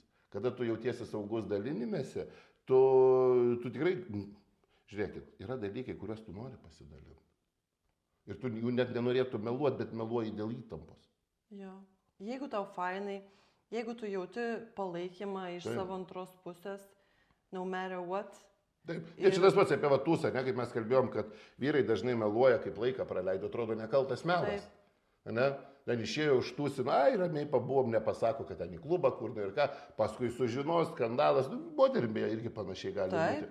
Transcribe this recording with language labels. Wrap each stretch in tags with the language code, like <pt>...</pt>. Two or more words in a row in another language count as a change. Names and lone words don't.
<lt>Kada tu jautiesi saugus dalinimėse, tu tikrai, žiūrėkit, yra dalykai, kuriuos tu nori pasidalinti. Ir tu jų net nenorėtų meluoti, bet meluoji dėl įtampos. Jo. Jeigu tau fainai, jeigu tu jauti palaikymą iš savo antros pusės,</lt> <en>no matter what.</en> <lt>Taip. Ir šitas pats apie vatusą, ne, kaip mes kalbėjom, kad vyrai dažnai meluoja, kaip laiką praleido, atrodo nekaltas melas. Ne? Ten išėjo užtūsino, ramiai pabuvom, nepasako, kad ten į klubą kur ir ką, paskui sužinos, skandalas, moterim beje irgi panašiai gali būti.</lt>